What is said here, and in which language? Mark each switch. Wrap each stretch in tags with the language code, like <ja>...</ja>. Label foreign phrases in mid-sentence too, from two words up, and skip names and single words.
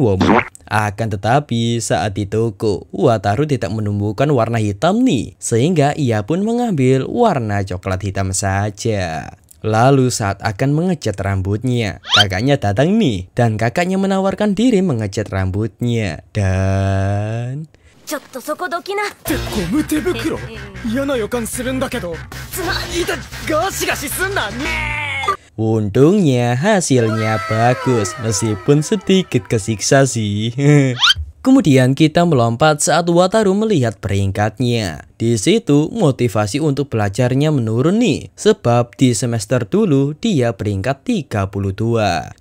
<id>Akan tetapi saat di toko, Wataru tidak menemukan warna hitam nih, sehingga ia pun mengambil warna coklat hitam saja. Lalu saat akan mengecat rambutnya, kakaknya datang nih, dan kakaknya menawarkan diri mengecat rambutnya. Dan</id> <ja>ちょっとそこどきな。ってゴム手袋嫌な予感するんだけど。いたガシガシすんな。</ja> <id>untungnya hasilnya bagus, meskipun sedikit kesiksa sih. Kemudian kita melompat saat Wataru melihat peringkatnya. Di situ motivasi untuk belajarnya menurun nih, sebab di semester dulu dia peringkat 32.</id>